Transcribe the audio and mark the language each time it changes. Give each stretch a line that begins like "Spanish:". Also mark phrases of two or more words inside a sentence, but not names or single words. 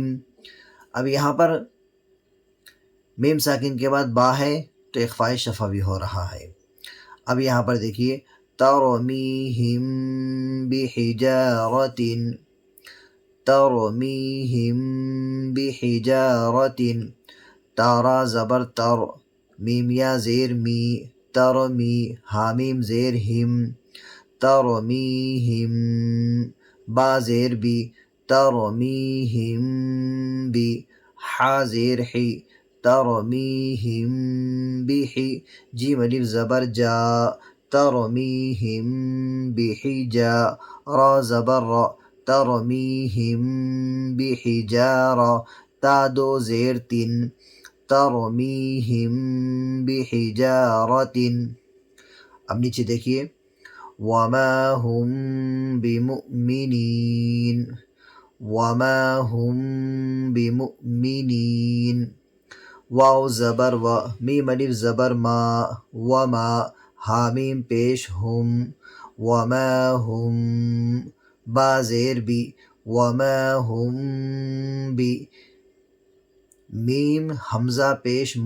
Urdu: اب یہاں پر میم ساکن کے بعد با ہے تو اخفاء شفوی ہو رہا ہے۔ اب یہاں پر دیکھیے
Arabic: ترمیہم بحجارۃ، ترمیہم بحجارۃ،
Urdu: تارا زبر تر، میم یا زیر می، ترمی حامیم زیر ہم، ترمیہم با زیر بی، ترمیہم بی حا زیر حی، ترمیہم بحی، جیم الف زبر جا، ترمیہم بحجا، را زبر را، ترمیہم بحجارہ، تا دو زیر تن،
Arabic: ترمیہم بحجارۃ۔
Urdu: اب نیچے دیکھیے
Arabic: وما ہم بمؤمنین، وما ہم بمؤمنین،
Urdu: واو زبر و، میم الف زبر ما، وما حامیم پیش ہم، وما ہم با زیر بی، وما ہم بی، میم حمزہ پیش مو۔